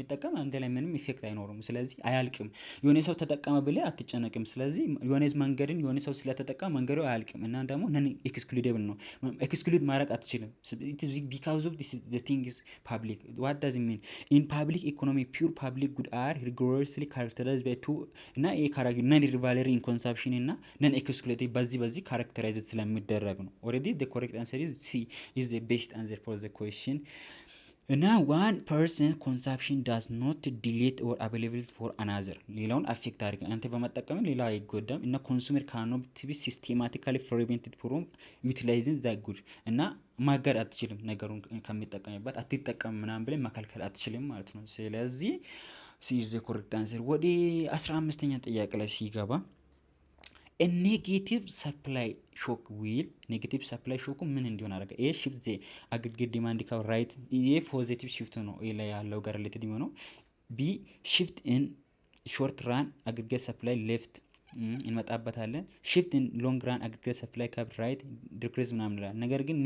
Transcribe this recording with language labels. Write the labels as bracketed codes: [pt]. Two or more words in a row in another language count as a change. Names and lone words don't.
[am] ይጠቀም አንተ ላይ ምንም ኢፌክት አይኖርም። ስለዚህ አያልቅም። የሆነ ሰው ተጠቀመ ብለህ አትጨነቅም። ስለዚህ የሆነ መንገድን የሆነ ሰው ስለተጠቀመ መንገዱ አያልቅም። እና ደግሞ [en] non excludable [am] ነው። ኤክስክሉድ ማድረግ አትችልም። [en] because of this the thing is public what does mean in public economy pure public good are rigorously characterized by two [am] እና [en] non rivalry in consumption [am] እና [en] non excludable [am] በዚህ ካራክተራይዝድ ስለሚደረግ ነው። [en] already the correct answer is C is the best answer for the question. Now one person consumption does not delete or available for another [am] ሌላውን አፌክት አድርገ አንተ በመጠቀም ሌላ አይጎዳም። እና ኮንሱመር [en] cannot be systematically prevented from utilizing that good [am] እና ማገድ አትችልም። ነገሩን ከሚጠቀምበት አትጠቀም ምናምን ብለህ መከልከል አትችልም ማለት ነው። ስለዚህ ሲ [en] is the correct answer። [am] ወደ 15ኛ ጥያቄ ላይ ሲገባ [en] negative supply shock will negative supply shock [am] ምን እንዲሆን አደረገ? [en] A shift the aggregate demand curve right [am] ይሄ [en] positive shift [am] ነው። ኤ ላይ ያለው ጋር ሪሌትድ የሚሆነው [en] B shift in short run aggregate supply left [am] እንመጣበታለን። [en] shift in long run aggregate supply curve right decrease [am] ምናምን ይላል። ነገር ግን